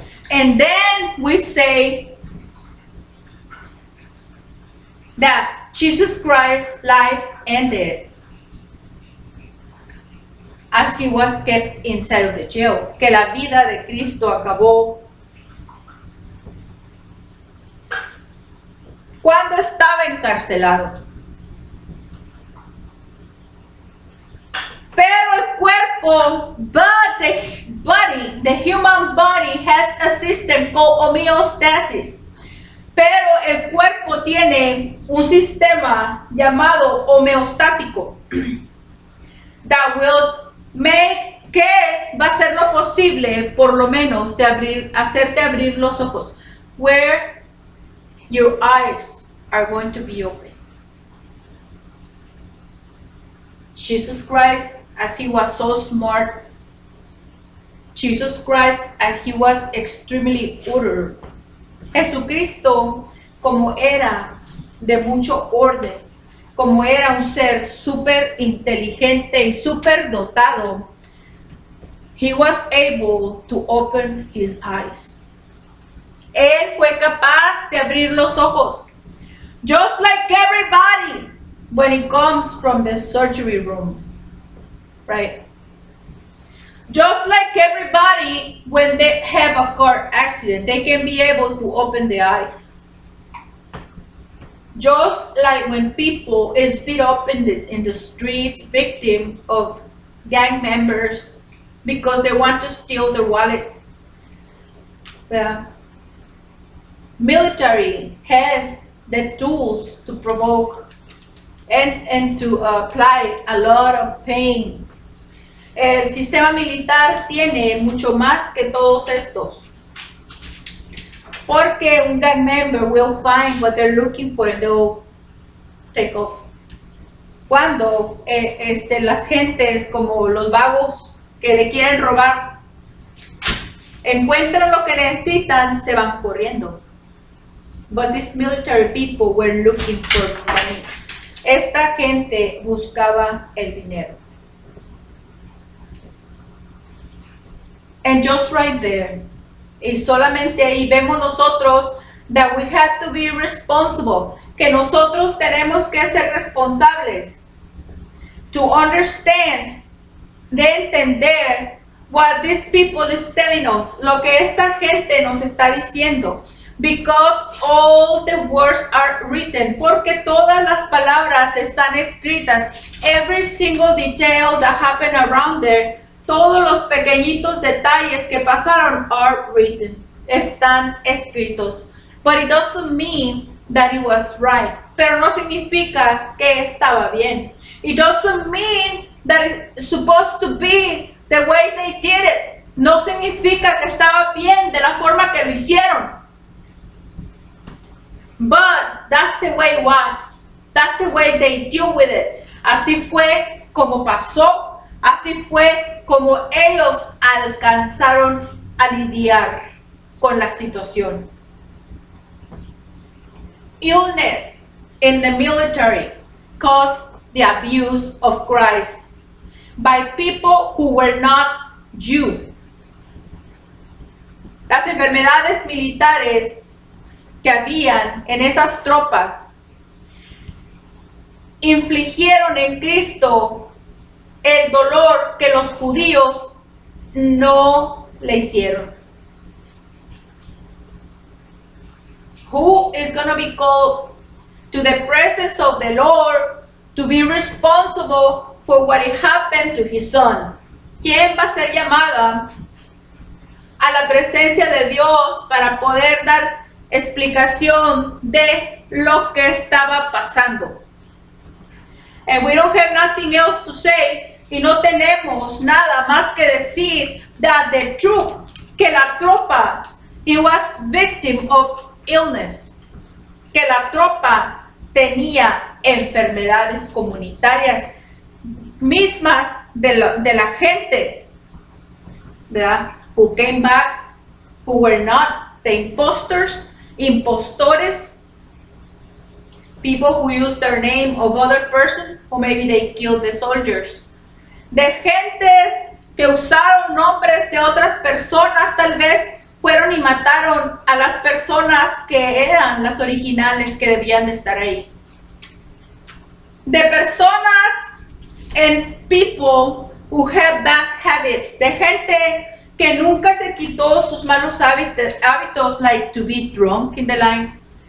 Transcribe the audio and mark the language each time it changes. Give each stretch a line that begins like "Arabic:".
English: And then we say that Jesus Christ's life ended as he was kept inside of the jail,
Spanish: que la vida de Cristo acabó cuando estaba encarcelado. Pero el cuerpo,
English: but the human body has a system called homeostasis.
Spanish: Pero el cuerpo tiene un sistema llamado homeostático
English: that will make,
Spanish: que va a ser lo posible, por lo menos, de hacerte abrir los ojos,
English: where your eyes are going to be open. Jesus Christ, as he was so smart, Jesus Christ, as he was extremely utter,
Spanish: Jesucristo, como era de mucho orden, como era un ser súper inteligente y súper dotado,
English: he was able to open his eyes.
Spanish: Él fue capaz de abrir los ojos,
English: just like everybody when it comes from the surgery room, right? Just like everybody, when they have a car accident, they can be able to open their eyes. Just like when people is beat up in the streets, victim of gang members because they want to steal their wallet. The military has the tools to provoke and to apply a lot of pain.
Spanish: El sistema militar tiene mucho más que todos estos. Porque un
English: gang member will find what they're looking for and they'll take off.
Spanish: Cuando las gentes como los vagos que le quieren robar encuentran lo que necesitan, se van corriendo.
English: But these military people were looking for money.
Spanish: Esta gente buscaba el dinero.
English: And just right there,
Spanish: y solamente ahí vemos nosotros
English: that we have to be responsible,
Spanish: que nosotros tenemos que ser responsables,
English: to understand,
Spanish: de entender
English: what these people is telling us,
Spanish: lo que esta gente nos está diciendo,
English: because all the words are written,
Spanish: porque todas las palabras están escritas,
English: every single detail that happened around there,
Spanish: todos los pequeñitos detalles que pasaron
English: are written,
Spanish: están escritos.
English: But it doesn't mean that it was right.
Spanish: Pero no significa que estaba bien.
English: It doesn't mean that it's supposed to be the way they did it.
Spanish: No significa que estaba bien de la forma que lo hicieron.
English: But that's the way it was. That's the way they deal with it.
Spanish: Así fue como pasó. Así fue como ellos alcanzaron a lidiar con la situación.
English: Illness in the military caused the abuse of Christ by people who were not Jew.
Spanish: Las enfermedades militares que habían en esas tropas infligieron en Cristo el dolor que los judíos no le hicieron.
English: Who is going to be called to the presence of the Lord to be responsible for what happened to his son?
Spanish: ¿Quién va a ser llamada a la presencia de Dios para poder dar explicación de lo que estaba pasando?
English: And we don't have nothing else to say.
Spanish: Y no tenemos nada más que decir
English: that the troop,
Spanish: que la tropa,
English: it was victim of illness,
Spanish: que la tropa tenía enfermedades comunitarias mismas de la gente, ¿verdad?
English: Who came back, who were not the impostores, people who used their name of other person, or maybe they killed the soldiers.
Spanish: De gentes que usaron nombres de otras personas, tal vez fueron y mataron a las personas que eran las originales que debían de estar ahí. De personas
English: and people who have bad habits,
Spanish: de gente que nunca se quitó sus malos hábitos,
English: like to be drunk in the line.